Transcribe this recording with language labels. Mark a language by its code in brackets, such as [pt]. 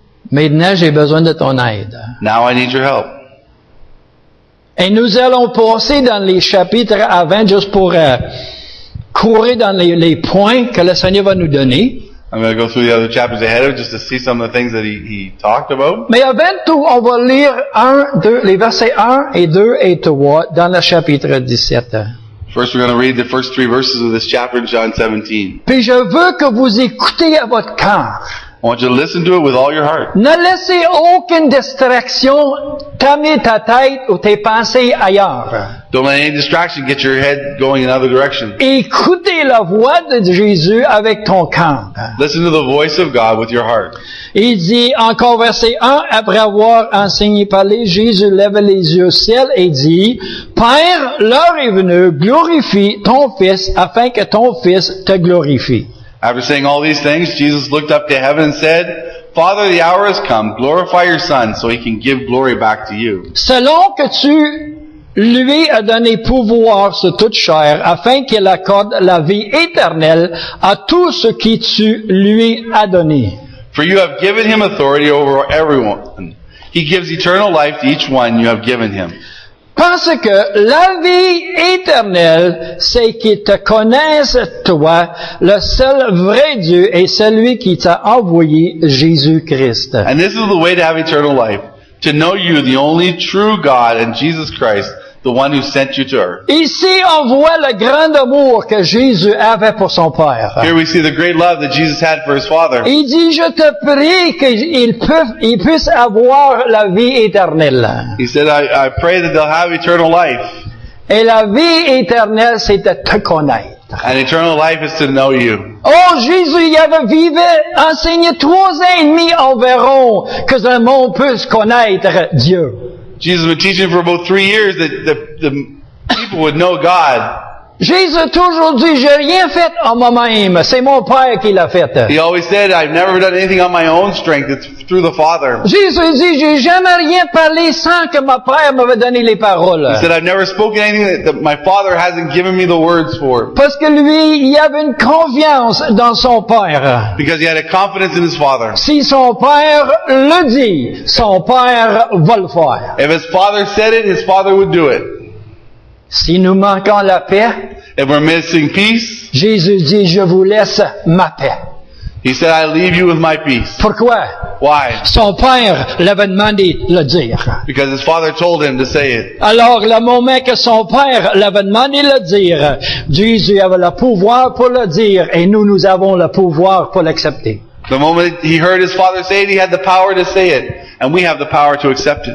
[fr] Maintenant j'ai besoin de ton aide. [en] Now I need your help. [fr] Et nous allons passer dans les chapitres avant juste pour courir dans les points que le Seigneur va nous donner. [en] I'm going to go through the other chapters ahead of it just to see some of the things that he talked about. [fr] Mais avant tout, on va lire les versets 1 et 2 et 3 dans le chapitre 17. [en] First, we're going to read the first 3 verses of this chapter in John 17. [fr] Puis je veux que vous écoutez à votre cœur. [en] I want you to listen to it with all your heart. [fr] Ne laissez aucune distraction t'amener ta tête ou tes pensées ailleurs. [en] Don't let any distraction get your head going in another direction. [fr] Écoutez la voix de Jésus avec ton cœur. [en] Listen to the voice of God with your heart. [fr] Il dit, encore verset 1, après avoir enseigné parler, Jésus lève les yeux au ciel et dit, Père, l'heure est venue, glorifie ton Fils, afin que ton Fils te glorifie. [en] After saying all these things, Jesus looked up to heaven and said, Father, the hour has come. Glorify your Son so he can give glory back to you. [fr] Selon que tu lui as donné pouvoir sur toute chair, afin qu'il accorde la vie éternelle à tout ce qui tu lui as donné. [en] For you have given him authority over everyone. He gives eternal life to each one you have given him. [fr] Parce que la vie éternelle, c'est qu'ils te connaissent, toi, le seul vrai Dieu et celui qui t'a envoyé, Jésus-Christ. [en] And this is the way to have eternal life, to know you, the only true God, and Jesus Christ, the one who sent you to earth. [fr] Ici, on voit le grand amour que Jésus avait pour son Père. [en] Here we see the great love that Jesus had for his Father. [fr] Il dit, je te prie qu'il puisse avoir la vie éternelle. [en] He said, I pray that they'll have eternal life. [fr] Et la vie éternelle, c'est de te connaître. [en] And eternal life is to know you. [fr] Oh, Jésus, il avait enseigné 3 ans et demi environ que le monde puisse connaître Dieu. [en] Jesus had been teaching for about 3 years that the people would know God. [fr] Jésus a toujours dit, j'ai rien fait en moi-même, c'est mon Père qui l'a fait. [en] He always said, I've never done anything on my own strength. It's through the Father. [fr] Jésus dit, j'ai jamais rien parlé sans que mon Père m'avait donné les paroles. [en] He said, I've never spoken anything that my Father hasn't given me the words for. [fr] Parce que lui, il avait une confiance dans son Père. [en] Because he had a confidence in his Father. [fr] Si son Père le dit, son Père va le faire. [en] If his Father said it, his Father would do it. [fr] Si nous manquons la paix, [en] If we're missing peace, [fr] Jésus dit, je vous laisse ma paix. [en] he said, I leave you with my peace. [fr] Pourquoi? [en] Why? [fr] Son Père l'avait demandé de le dire. [en] Because his Father told him to say it. [fr] Alors, le moment que son Père l'avait demandé de le dire, Jésus avait le pouvoir pour le dire et nous avons le pouvoir pour l'accepter. [en] The moment he heard his Father say it, he had the power to say it. And we have the power to accept it.